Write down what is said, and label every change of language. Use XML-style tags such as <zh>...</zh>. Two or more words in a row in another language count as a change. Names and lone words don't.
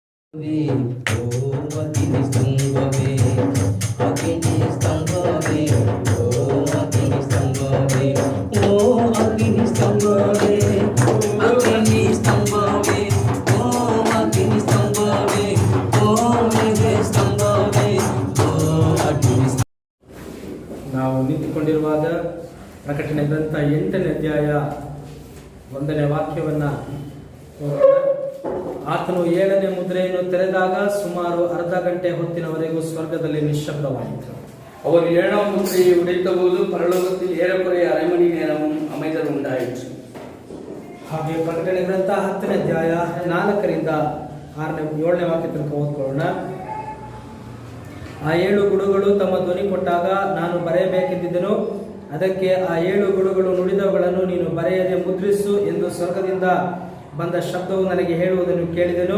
<kn>ಅಗ್ನಿ ಸ್ತಂಭವೇ ಅಗ್ನಿ ಸ್ತಂಭವೇ ಓಂ ಅಗ್ನಿ ಸ್ತಂಭವೇ ಓಂ ಅಗ್ನಿ ಸ್ತಂಭವೇ ಅಗ್ನಿ ಸ್ತಂಭವೇ ಓಂ ಅಗ್ನಿ ಸ್ತಂಭವೇ ಓಂ ಅಗ್ನಿ ಸ್ತಂಭವೇ ಓಂ ಅಗ್ನಿ. ನಾವು ನಿಂತುಕೊಂಡಿರುವಾಗ ಪ್ರಕಟಣೆ ಗ್ರಂಥ 8ನೇ ಅಧ್ಯಾಯ 1ನೇ ವಾಕ್ಯವನ್ನು ಆತನು 7ನೇ ಮುದ್ರೆಯನ್ನು ತೆರೆದಾಗ ಸುಮಾರು ಅರ್ಧ ಗಂಟೆ ಹೊತ್ತಿನವರೆಗೂ ಸ್ವರ್ಗದಲ್ಲಿ ನಿಶ್ಶಬ್ದವಾಯಿತು.</kn> <ta>அவர் 7ஆம் முத்திரையை உடைத்தபோது பரலோகத்தில் ஏறக்குறைய அரை மணி நேரமும் அமைதல் உண்டாயிற்று.</ta> <kn>ಹಾಗೆ ಪ್ರಕಟಣೆ ಗ್ರಂಥ 10ನೇ ಅಧ್ಯಾಯ 4ರಿಂದ 7ನೇ ವಾಕ್ಯ ತನಕ ಓದ್ಕೊಳ್ಳೋಣ. ಆ 7 ಗುಡುಗಳು ತಮ್ಮ ಧ್ವನಿ ಕೊಟ್ಟಾಗ ನಾನು ಬರೆಯಬೇಕೆಂದಿದ್ದೆನು. ಅದಕ್ಕೆ ಆ 7 ಗುಡುಗಳು ನುಡಿದವುಗಳನ್ನು ನೀನು ಬರೆಯದೆ ಮುದ್ರಿಸು ಎಂದು ಸ್ವರ್ಗದಿಂದ ಬಂದ ಶಬ್ದವು ನನಗೆ ಹೇಳುವುದನ್ನು ಕೇಳಿದೆನು.</kn>